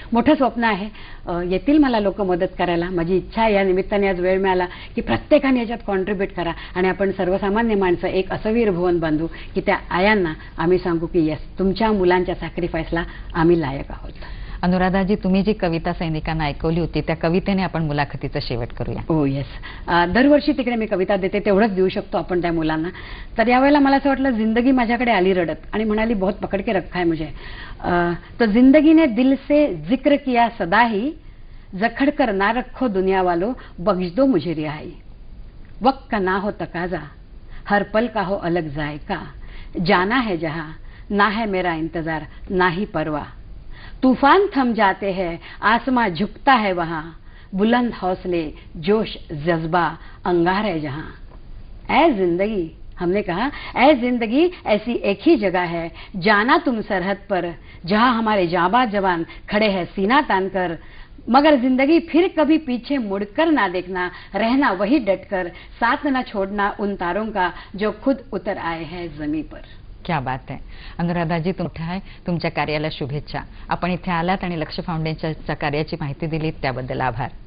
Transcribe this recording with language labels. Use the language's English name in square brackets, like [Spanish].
[Marathi] मोठं स्वप्न आहे, येतील मला लोक मदत करायला. माझी इच्छा आहे या निमित्ताने आज वेळ मिळाला की प्रत्येकाने याच्यात कॉन्ट्रीब्यूट करा आणि आपण सर्वसामान्य माणसं एक असं वीरभवन बांधू की त्या आयांना आम्ही सांगू की येस, तुमच्या मुलांच्या सॅक्रिफाईसला आम्ही लायक आहोत. अनुराधाजी, तुम्ही जी कविता सैनिकांना ऐकवली होती त्या कवितेने आपण मुलाखतीचा शेवट करूया. हो येस. दरवर्षी तिकडे मी कविता देते, तेवढंच देऊ शकतो आपण त्या मुलांना. तर यावेळेला मला असं वाटलं, जिंदगी माझ्याकडे आली रडत आणि म्हणाली [Hindi] बहुत पकड़ के रखा है मुझे. तो जिंदगी ने दिल से जिक्र किया सदा ही, जखड़ कर ना रखो दुनिया वालों, बख्श दो मुझे रिहाई. वक्त का ना हो तकाजा, हर पल का हो अलग जायका, जाना है जहां ना है मेरा इंतजार ना ही परवाह. तूफान थम जाते हैं, आसमां झुकता है वहां, बुलंद हौसले जोश जज्बा अंगार है जहां. ऐ जिंदगी, हमने कहा ऐ जिंदगी ऐसी एक ही जगह है, जाना तुम सरहद पर जहां हमारे जाबाज जवान खड़े हैं सीना तान कर. मगर जिंदगी फिर कभी पीछे मुड़कर ना देखना, रहना वही डटकर, साथ न छोड़ना उन तारों का जो खुद उतर आए हैं जमी पर. [Marathi] क्या बात आहे. अनुराधाजी, आहे तुमच्या कार्याला शुभेच्छा. आपण इथे आलात आणि लक्ष्य फाउंडेशनच्या कार्याची माहिती दिलीत त्याबद्दल आभार.